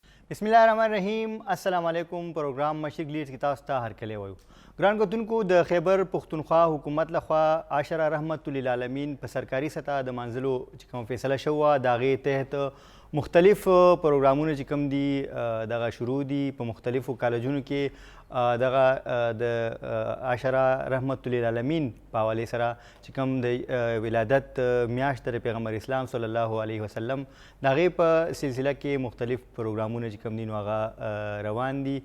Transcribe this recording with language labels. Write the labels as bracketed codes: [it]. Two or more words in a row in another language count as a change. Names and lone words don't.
[ar] بسم الله الرحمن الرحيم السلام عليكم. [ur] پروگرام مشرق لیڈز کی تاستا [ps] ته هرکلی وایو ګران کتونکو د خیبر پښتونخوا حکومت لخوا عاشره رحمت للعالمین په سرکاري سطح د منځلو چې کوم فیصله شوه د هغې تحت مختلف پروګرامونه چې کوم دي دغه شروع دي په مختلفو کالجونو کې دغه د عاشره رحمت للعالمین په حوالې سره چې کوم د ولادت میاشت د پیغمبر اسلام صلی الله علیه وسلم د هغې په سلسله کې مختلف پروګرامونه چې کوم دي نو هغه روان دي.